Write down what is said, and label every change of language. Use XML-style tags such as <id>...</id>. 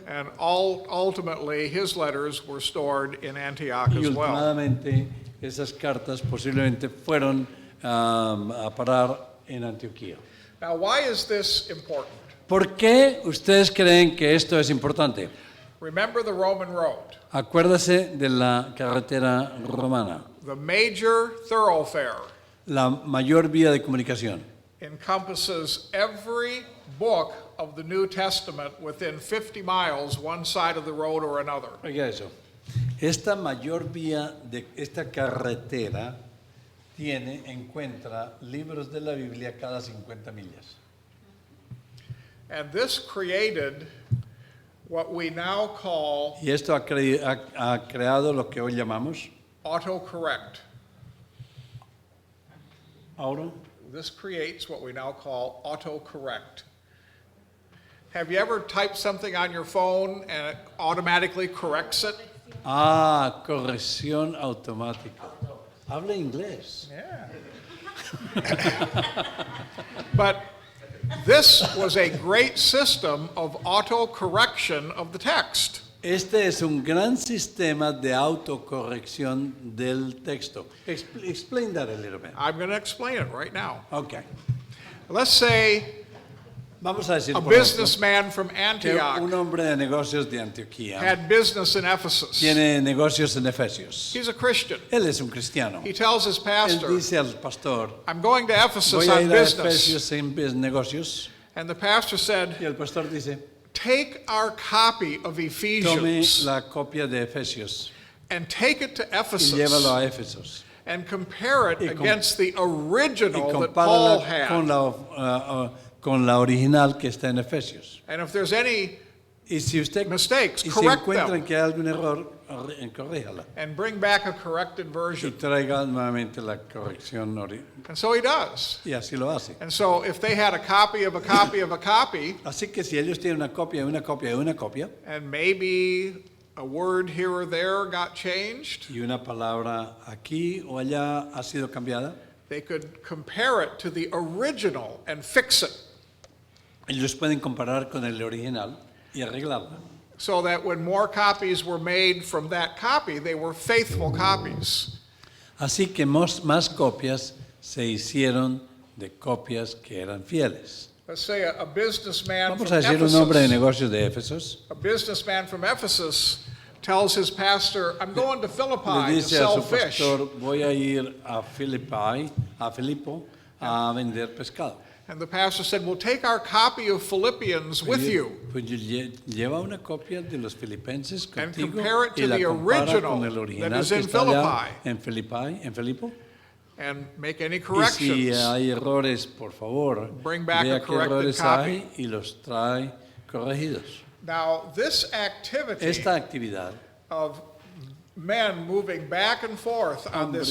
<en>and ultimately his letters were stored in Antioch</en> <es>y</es> <en>as well.</en> <es>últimamente esas cartas posiblemente fueron a parar en Antioquía.</es> <en>Now, why is this important?</en> <es>¿Por qué ustedes creen que esto es importante?</es> <en>Remember the Roman road,</en> <es>Acuérdase de la carretera romana,</es> <en>the major thoroughfare</en> <es>la mayor vía de comunicación.</es> <en>encompasses every book of the New Testament within 50 miles, one side of the road or another.</en> <es>Oiga eso. Esta mayor vía de esta carretera encuentra libros de la Biblia cada 50 millas.</es> <en>And this created what we now call</en> <es>Y esto ha creado lo que hoy llamamos</es> <en>autocorrect.</en> <es>ahora.</es> <en>This creates what we now call autocorrect. Have you ever typed something on your phone and it automatically corrects it?</en> <es>Corrección automática. Habla inglés.</es> <en>Yeah. But this was a great system of autocorrection of the text.</en> <es>Este es un gran sistema de autocorrección del texto.</es> <en>Explain that a little bit. I'm going to explain it right now. Okay. Let's say</en> <es>Vamos a decir</es> <en>a</en> <es>por ejemplo,</es> <en>businessman from</en> <es>que</es> <en>Antioch</en> <es>un hombre de negocios de Antioquía</es> <en>had business in Ephesus.</en> <es>tiene negocios en Efesios.</es> <en>He's a Christian.</en> <es>Él es un cristiano.</es> <en>He tells his</en> <es>Él</es> <en>pastor,</en> <es>dice al pastor,</es> <en>I'm going to Ephesus</en> <es>voy a</es> <en>on</en> <es>ir a</es> <en>business.</en> <es>Efesios en negocios.</es> <en>And the pastor said,</en> <es>Y el pastor dice,</es> <en>take our copy of</en> <es>tome</es> <en>Ephesians</en> <es>la copia de Efesios</es> <en>and take it to</en> <es>y</es> <en>Ephesus</en> <es>llévalo a Efesos.</es> <en>and compare it</en> <es>Y com-</es> <en>against the</en> <es>Y</es> <en>original that Paul</en> <es>compárala</es> <en>had.</en> <es>con la original que está en Efesios.</es> <en>And if there's any</en> <es>Y si usted</es> <en>mistakes,</en> <es>y si</es> <en>correct</en> <es>encuentran</es> <en>them</en> <es>que hay algún error, corríjala.</es> <en>and bring back a corrected</en> <es>Y</es> <en>version.</en> <es>traiga nuevamente la corrección.</es> <en>And so he does.</en> <es>Y así lo hace.</es> <en>And so if they had a copy of a copy of a copy,</en> <es>Así que si ellos tienen una copia de una copia de una copia,</es> <en>and maybe a word here or there got changed,</en> <es>y una palabra aquí o allá ha sido cambiada,</es> <en>they could compare it to the original and fix it.</en> <es>ellos pueden comparar con el original y arreglarla.</es> <en>So that when more copies were made from that copy, they were faithful copies.</en> <es>Así que más copias se hicieron de copias que eran fieles.</es> <en>Let's say a businessman</en> <es>Vamos</es> <en>from</en> <es>a decir un hombre de</es> <en>Ephesus.</en> <es>negocios de Éfesos</es> <en>A businessman from Ephesus tells his pastor, I'm going to</en> <es>le</es> <en>Philippi to</en> <es>dice a</es> <en>sell</en> <es>su</es> <en>fish.</en> <es>pastor, voy a ir a Filipo a vender pescado.</es> <en>And the pastor said, well, take our copy of Philippians with you</en> <es>Pues lleva una copia de los filipenses</es> <en>And</en> <es>contigo</es> <en>compare it to</en> <es>y la</es> <en>the</en> <es>compara</es> <en>original</en> <es>con el</es> <en>that</en> <es>original</es> <en>is</en> <es>que</es> <en>in</en> <es>está allá</es> <en>Philippi.</en> <es>en Filipo.</es> <en>and make any</en> <es>Y si</es> <en>corrections.</en> <es>hay errores, por favor,</es> <en>Bring back</en> <es>vea</es> <en>a</en> <es>qué</es> <en>corrected</en> <es>errores</es> <en>copy.</en> <es>hay y los trae corregidos.</es> <en>Now, this activity</en> <es>Esta actividad</es> <en>of men moving back and forth on this</en>